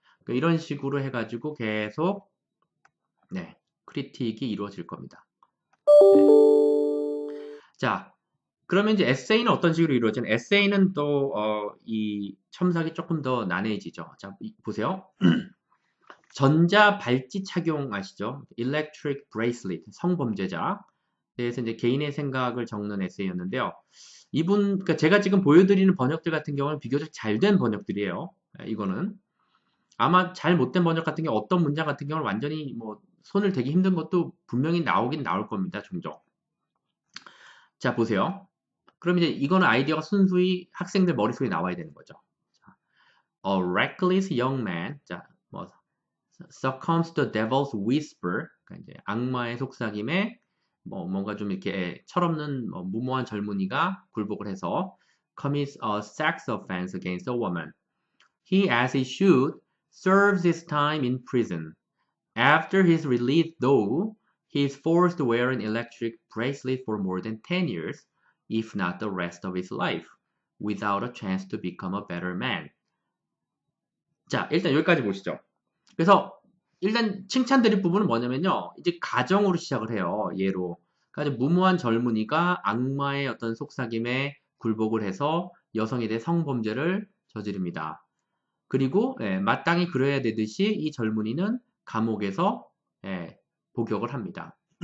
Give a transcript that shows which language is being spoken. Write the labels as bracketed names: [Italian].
[Korean] 그러니까 이런 식으로 해가지고 계속 크리틱이 이루어질 겁니다. 자, 그러면 이제 에세이는 어떤 식으로 이루어지는? 에세이는 또 이 첨삭이 조금 더 난해지죠. 자, 보세요. 전자 발찌 착용 아시죠? [English] Electric Bracelet, 성범죄자. [Korean] 대해서 이제 개인의 생각을 적는 에세이였는데요. 그러니까 제가 지금 보여드리는 번역들 같은 경우는 비교적 잘 된 번역들이에요. 이거는. 아마 잘 못된 번역 같은 경우 어떤 문장 같은 경우는 완전히 손을 대기 힘든 것도 분명히 나오긴 나올 겁니다. 종종. 자, 보세요. 그럼 이제 이거는 아이디어가 순수히 학생들 머릿속에 나와야 되는 거죠. [English] A reckless young man. [Korean] 자, [English] succumbs to the devil's whisper. [Korean] 그러니까 이제 악마의 속삭임에 뭔가 좀 이렇게 철없는 무모한 젊은이가 굴복을 해서 [English] commits a sex offense against a woman. He, as he should, serves his time in prison. After his release, though, he is forced to wear an electric bracelet for more than 10 years, if not the rest of his life, without a chance to become a better man. [Korean] 자, 일단 여기까지 보시죠. 그래서 일단 칭찬드릴 부분은 뭐냐면요. 이제 가정으로 시작을 해요. 예로. 그러니까 무모한 젊은이가 악마의 어떤 속삭임에 굴복을 해서 여성에 대해 성범죄를 저지릅니다. 그리고 마땅히 그래야 되듯이 이 젊은이는 감옥에서 복역을 합니다.